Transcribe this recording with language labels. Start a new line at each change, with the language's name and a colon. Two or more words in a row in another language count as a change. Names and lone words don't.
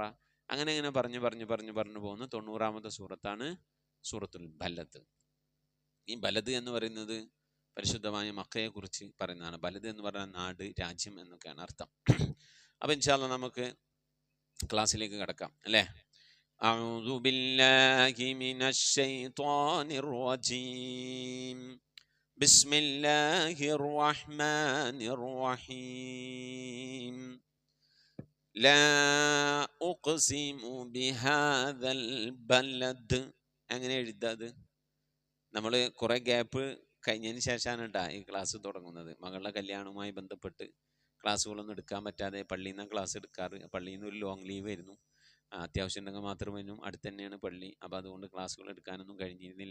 Malayalam: അങ്ങനെ ഇങ്ങനെ പറഞ്ഞു പോകുന്ന 90ാമത്തെ സൂറത്താണ് സൂറത്തുൽ ബലദ്. ഈ ബലദ് എന്ന് പറയുന്നത് പരിശുദ്ധമായ മക്കയെക്കുറിച്ച് പറയുന്നതാണ്. ബലദ് എന്ന് പറഞ്ഞാൽ നാട്, രാജ്യം എന്നൊക്കെയാണ് അർത്ഥം. അപ്പം
Arabic: إن شاء الله
Malayalam: നമുക്ക് ക്ലാസ്സിലേക്ക് കടക്കാം അല്ലേ.
Arabic: أعوذ بالله من الشيطان الرجيم بسم الله الرحمن الرحيم لا أقسم بهذا البلد.
Malayalam: അങ്ങനെ എഴുതാത് നമ്മൾ കുറേ ഗ്യാപ്പ് കഴിഞ്ഞതിന് ശേഷമാണ് കേട്ടോ ഈ ക്ലാസ് തുടങ്ങുന്നത്. മകളുടെ കല്യാണവുമായി ബന്ധപ്പെട്ട് ക്ലാസ്സുകളൊന്നും എടുക്കാൻ പറ്റാതെ പള്ളിയിൽ നിന്നാണ് ക്ലാസ് എടുക്കാറ്. പള്ളിയിൽ നിന്ന് ഒരു
English: long leave
Malayalam: ആയിരുന്നു. അത്യാവശ്യം ഉണ്ടെങ്കിൽ മാത്രമേനും അടുത്ത് തന്നെയാണ് പള്ളി. അപ്പോൾ അതുകൊണ്ട് ക്ലാസ്സുകൾ എടുക്കാനൊന്നും കഴിഞ്ഞിരുന്നില്ല.